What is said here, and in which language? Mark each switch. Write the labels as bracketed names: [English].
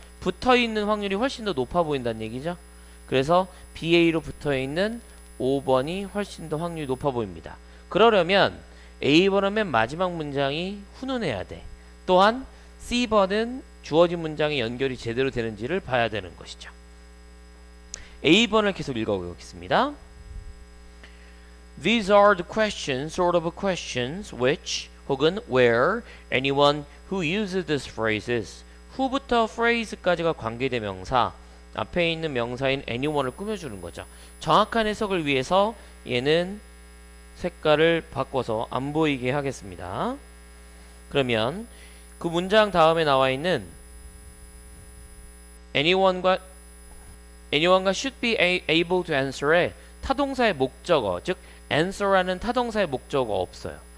[Korean] 붙어 있는 확률이 훨씬 더 높아 보인다는 얘기죠. 그래서 BA로 붙어 있는 5번이 훨씬 더 확률이 높아 보입니다. 그러려면 A번은 맨 마지막 문장이 훈훈해야 돼. 또한 C번은 주어진 문장의 연결이 제대로 되는지를 봐야 되는 것이죠. A번을 계속 읽어보겠습니다. [English] These are the questions, sort of questions, which [Korean] 혹은 [English] where anyone who uses these phrases. [Korean] who부터 phrase까지가 관계대명사, 앞에 있는 명사인 anyone을 꾸며주는 거죠. 정확한 해석을 위해서 얘는 색깔을 바꿔서 안 보이게 하겠습니다. 그러면 그 문장 다음에 나와 있는 anyone과 [English] should be able to answer [Korean] 에 타동사의 목적어, 즉 answer라는 타동사의 목적어 없어요.